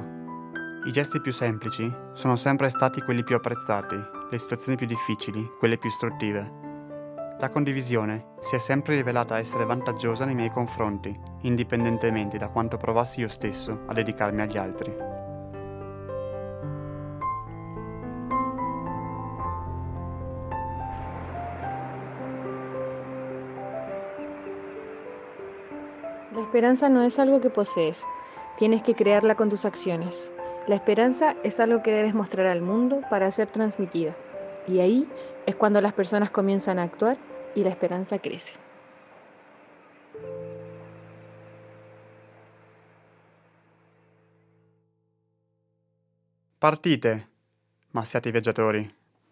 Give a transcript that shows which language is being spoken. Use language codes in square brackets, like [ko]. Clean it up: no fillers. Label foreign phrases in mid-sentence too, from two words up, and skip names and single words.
[it] I gesti più semplici sono sempre stati quelli più apprezzati, le situazioni più difficili, quelle più istruttive. La condivisione si è sempre rivelata essere vantaggiosa nei miei confronti, indipendentemente da quanto provassi io stesso a dedicarmi agli altri. [es] La esperanza no es algo que posees, tienes que crearla con tus acciones. La esperanza es algo que debes mostrar al mundo para ser transmitida. Y ahí es cuando las personas comienzan a actuar y la esperanza crece. [it] Partite, ma siate viaggiatori.